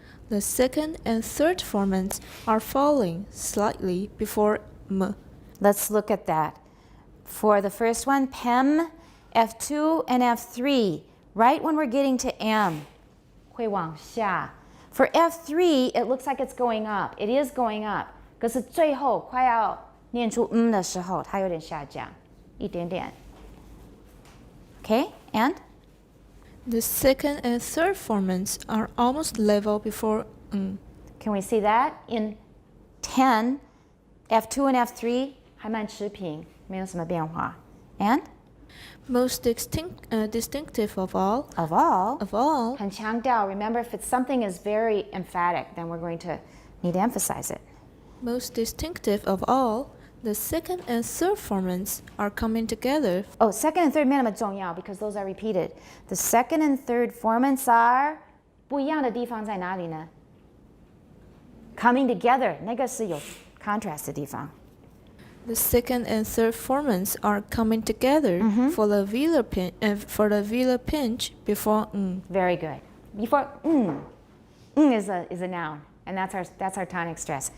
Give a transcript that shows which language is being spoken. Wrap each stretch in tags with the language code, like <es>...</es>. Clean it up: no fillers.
<en>The second and third formants are falling slightly before M. Let's look at that. For the first one, PEM, F2 and F3, right when we're getting to M,</en> <zh>会往下.</zh> <en>For F3, it looks like it's going up. It is going up.</en> <zh>可是最后快要念出的时候，它有点下降，一点点.</zh> <en>Okay, and? The second and third formants are almost level before Can we see that?</en> <zh>In 10, F2 and F3 还蛮持平，没有什么变化.</zh> <en>And? Most distinctive of all. Of all. Of all.</en> <zh>很强调.</zh> <en>Remember, if it's something is very emphatic, then we're going to need to emphasize it. Most distinctive of all, the second and third formants are coming together. Oh, second and third</en> <zh>没那么重要</zh> <en>because those are repeated. The second and third formants are</en> <zh>不一样的地方在哪里呢?</zh> <en>Coming together,</en> <zh>那个是有 contrast 的地方.</zh> <en>The second and third formants are coming together for the velar pinch before Very good. Before is a noun, and that's our tonic stress.</en>